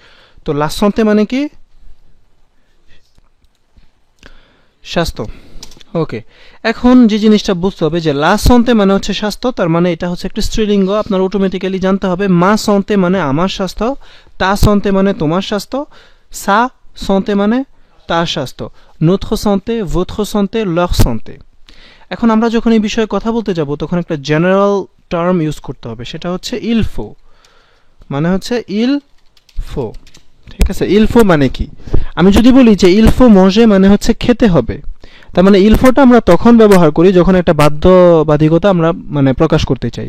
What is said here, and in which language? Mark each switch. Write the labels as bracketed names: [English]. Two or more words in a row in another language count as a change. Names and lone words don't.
[Bangla] তো [French] la santé [Bangla] মানে কি? স্বাস্থ্য। ওকে, এখন যে জিনিসটা বুঝতে হবে যে [French] la santé [Bangla] মানে হচ্ছে স্বাস্থ্য, তার মানে এটা হচ্ছে একটা স্ত্রীলিঙ্গ। আপনার অটোমেটিক্যালি জানতে হবে [French] ma santé [Bangla] মানে আমার স্বাস্থ্য, [French] ta santé [Bangla] মানে তোমার স্বাস্থ্য, [French] sa santé [Bangla] মানে তার স্বাস্থ্য, [French] notre santé, votre santé, leur santé। [Bangla] এখন আমরা যখন এই বিষয়ে কথা বলতে যাব তখন একটা [English] general term [Bangla] ইউজ করতে হবে, সেটা হচ্ছে [French] il faut. [Bangla] মানে হচ্ছে [French] il faut. [Bangla] ঠিক আছে, [French] il faut [Bangla] মানে কি? আমি যদি বলি যে [French] il faut manger [Bangla] মানে হচ্ছে খেতে হবে, তার মানে ইলফোটা আমরা তখন ব্যবহার করি যখন একটা বাধ্যবাধকতা আমরা মানে প্রকাশ করতে চাই।